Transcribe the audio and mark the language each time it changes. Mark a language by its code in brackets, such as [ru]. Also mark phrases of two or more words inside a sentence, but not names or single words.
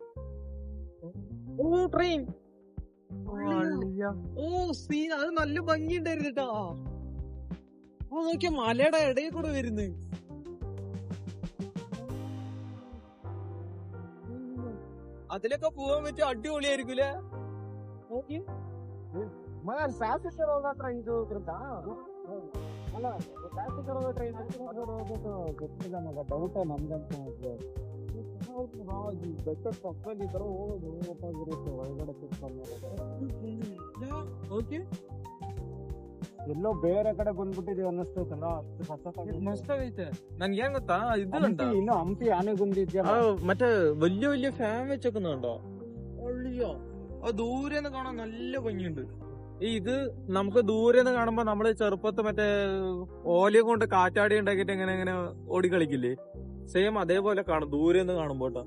[ml] ഓ ട്രെയിൻ. ഓ സീൻ. അത് നല്ല ഭംഗിയുണ്ടായിരുന്നു കേട്ടോ. ഓ നോക്കിയ മലയുടെ ഇടയിൽ കൂടെ വരുന്നു. അതിലൊക്കെ പോവാൻ പറ്റിയ അടിപൊളിയായിരിക്കൂലേ? നോക്കി [kn] ಮಗ ಶಾಸಕರ ಹತ್ರ ಇದು ಅಲ್ಲ, ಶಾಸಕರ ಟ್ರೈನ್ ಗೊತ್ತಿಲ್ಲ ಮಗ, ಡೌಟ ನಮ್ಗಂತೂ. ಬೆಟ್ಟ ಪಕ್ಕದಲ್ಲಿ ಇದ್ರೆ ಹೋಗೋದು ಒಳಗಡೆ ಓಕೆ. ಎಲ್ಲೋ ಬೇರೆ ಕಡೆ ಬಂದ್ಬಿಟ್ಟಿದೀವಿ ಅನ್ನಿಸ್ತೈತಲ್ಲ, ಅಷ್ಟು ಮಸ್ತ್ ಆಗೈತೆ. ನನ್ಗೆ ಏನ್ ಗೊತ್ತಾ, ಇದು ಇನ್ನು ಹಂಪಿ ಆನೆಗುಂದಿದ್ಯಾ [ml] മറ്റേ വലിയ വലിയ ഫാൻ വെച്ചേക്കുന്നുണ്ടോ? ഒള്ളിയോ. അത് ദൂരെ നിന്ന് കാണാൻ നല്ല ഭംഗിയുണ്ട്. ഇത് നമുക്ക് ദൂരെ നിന്ന് കാണുമ്പോ നമ്മള് ചെറുപ്പത്ത് മറ്റേ ഓലയും കൊണ്ട് കാറ്റാടി ഉണ്ടാക്കിയിട്ട് എങ്ങനെ ഓടി കളിക്കില്ലേ? സെയിം അതേപോലെ കാണും ദൂരെ നിന്ന് കാണുമ്പോ കേട്ടോ.